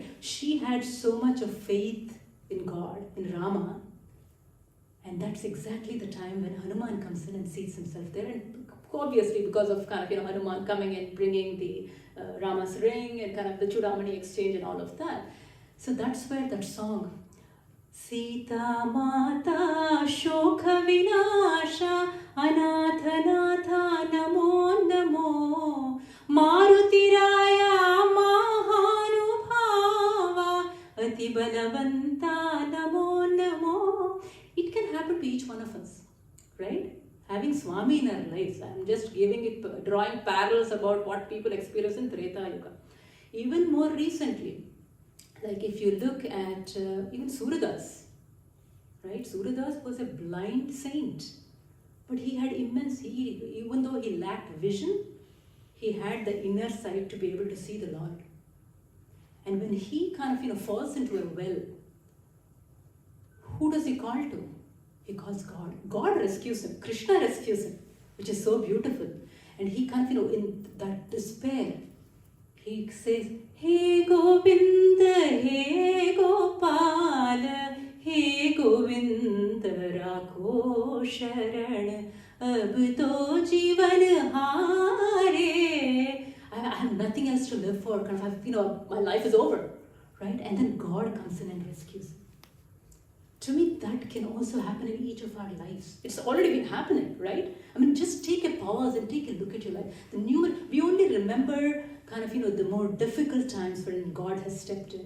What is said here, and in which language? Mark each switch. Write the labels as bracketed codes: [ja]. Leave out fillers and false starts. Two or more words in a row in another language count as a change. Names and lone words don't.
[en] She had so much of faith in God, in Rama, and that's exactly the time when Hanuman comes in and sees himself there. And obviously, because of Hanuman coming in, bringing the Rama's ring and kind of the Chudamani exchange and all of that. So that's where that song, [mr] सीता माता शोक विनाशा अनाथ नाथा नमो नमो मारुती राया महानुभावा अति बलवंता नमो नमो. [en] It can happen to each one of us, right? Having Swami in our lives. I'm just drawing parallels about what people experience in Treta Yuga. Even more recently, like if you look at even Suradas, right? Suradas was a blind saint, but he had even though he lacked vision, he had the inner sight to be able to see the Lord. And when he falls into a well, who does he call to? He calls God. God rescues him. Krishna rescues him, which is so beautiful. And he in that despair, he says, [hi] हे गोविंद, हे गोपाल, हे गोविंद, राखो शरण, अब तो जीवन हारे. [en] I have nothing else to live for. My life is over, right? And then God comes in and rescues him. To me, that can also happen in each of our lives. It's already been happening, right? I mean, just take a pause and take a look at your life. We only remember the more difficult times when God has stepped in.